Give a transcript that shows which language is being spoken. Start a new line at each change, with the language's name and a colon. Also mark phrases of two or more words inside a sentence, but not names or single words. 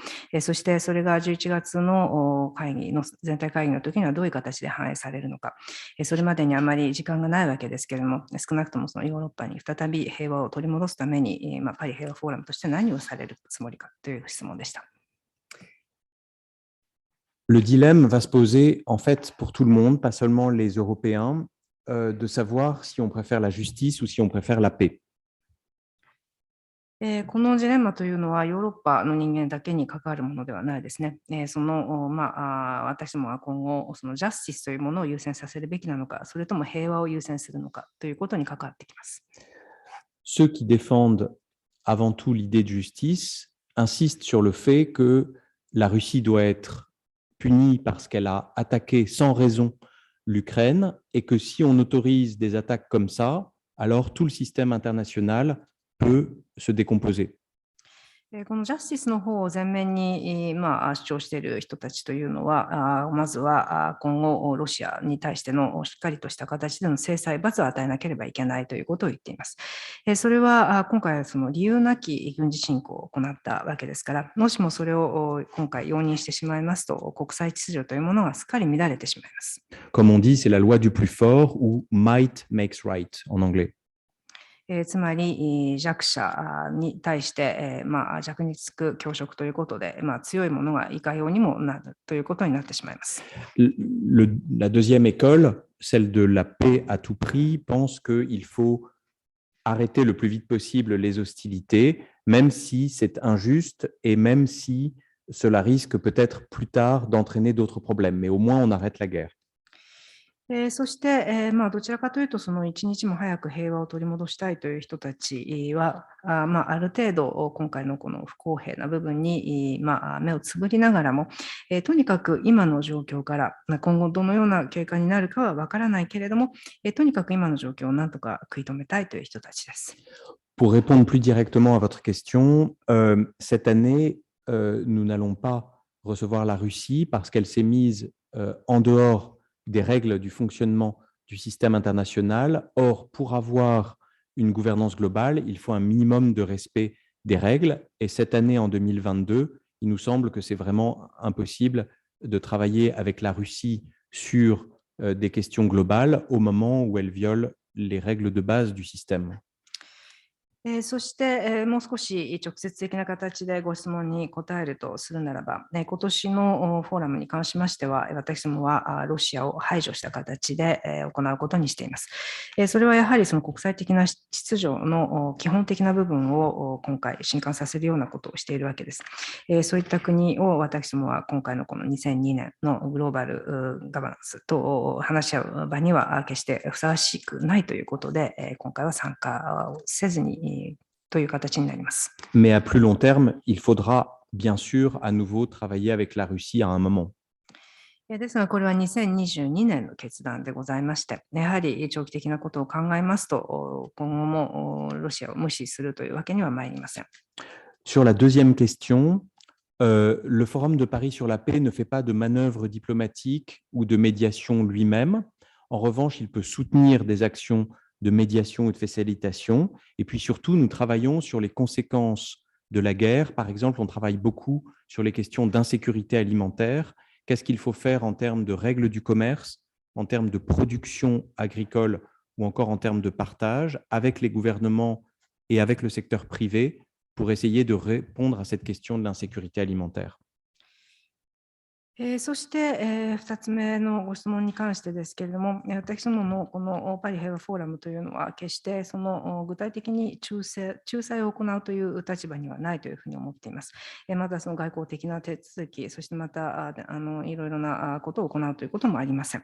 Japanese: そしてそれが11月の会議の全体会議の時にはどういう形で反映されるのか、それまでにあまり時間がないわけですけれども、少なくともそのヨーロッパに再び平和を取り戻すために、パリ平和フォーラムとして何をされるつもりかという質問でした。
French: Le dilemme va se poser en fait pour tout le monde, pas seulement les Européens, de savoir si on préfère la justice ou si on préfère la paix.
Japanese: このジレンマというのはヨーロッパの人間だけに関わるものではないですね。私どもは今後そのジャスティスというものを優先させるべきなのか、それとも平和を優先するのかということに関わってきます。
French: Ceux qui défendent avant tout l'idée de justice insistent sur le fait que la Russie doit être punie parce qu'elle a attaqué sans raison l'Ukraine et que si on autorise des attaques comme ça, alors tout le système international peut se décomposer.
Japanese: このジャスティスの方を前面に主張している人たちというのは、まずは今後ロシアに対してのしっかりとした形での制裁、罰を与えなければいけないということを言っています。それは今回その理由なき軍事侵攻を行ったわけですから、もしもそれを今回容認してしまいますと、国際秩序というものがすっかり乱れてしまいます。
French: Comme on dit, c'est la loi du plus fort ou
English: might makes right
French: en anglais.
Japanese: つまり弱者に対して弱につく強食ということで、強いものがいかようにもなるということになってしまいます。
French: La deuxième école, celle de la paix à tout prix, pense qu'il faut arrêter le plus vite possible les hostilités, même si c'est injuste et même si cela risque peut-être plus tard d'entraîner d'autres problèmes. Mais au moins, on arrête la guerre.
Japanese: そして、どちらかというと、その一日も早く平和を取り戻したいという人たちは、ある程度、今回のこの不公平な部分に、目をつぶりながらも、とにかく今の状況から、今後どのような経過になるかは分からないけれども、とにかく今の状況をなんとか食い止めたいという人たちです。
French: Pour répondre plus directement à votre question, cette année, nous n'allons pas recevoir la Russie parce qu'elle s'est mise en dehors des règles du fonctionnement du système international. Or, pour avoir une gouvernance globale, il faut un minimum de respect des règles. Et cette année, en 2022, il nous semble que c'est vraiment impossible de travailler avec la Russie sur des questions globales au moment où elle viole les règles de base du système.
Japanese: そして、もう少し直接的な形でご質問に答えるとするならば、今年のフォーラムに関しましては、私どもはロシアを排除した形で行うことにしています。それはやはりその国際的な秩序の基本的な部分を今回震撼させるようなことをしているわけです。そういった国を私どもは今回のこの2002年のグローバルガバナンスと話し合う場には決してふさわしくないということで、今回は参加をせずにという形になります。
French: Mais à plus long terme, il faudra bien sûr à nouveau travailler avec la Russie à un moment.
Japanese: ですが、これは2022年の決断でございまして、やはり長期的なことを考えますと、今後もロシアを無視するというわけには参りません。
French: Sur la deuxième question, le Forum de Paris sur la paix ne fait pas de manœuvre diplomatique ou de médiation lui-même. En revanche, il peut soutenir des actions de médiation ou de facilitation. Et puis surtout, nous travaillons sur les conséquences de la guerre. Par exemple, on travaille beaucoup sur les questions d'insécurité alimentaire. Qu'est-ce qu'il faut faire en termes de règles du commerce, en termes de production agricole ou encore en termes de partage avec les gouvernements et avec le secteur privé pour essayer de répondre à cette question de l'insécurité alimentaire.
Japanese: そして、2つ目のご質問に関してですけれども、私どものこのパリ平和フォーラムというのは、決してその具体的に仲裁を行うという立場にはないというふうに思っています。またその外交的な手続き、そしてまたいろいろなことを行うということもありません。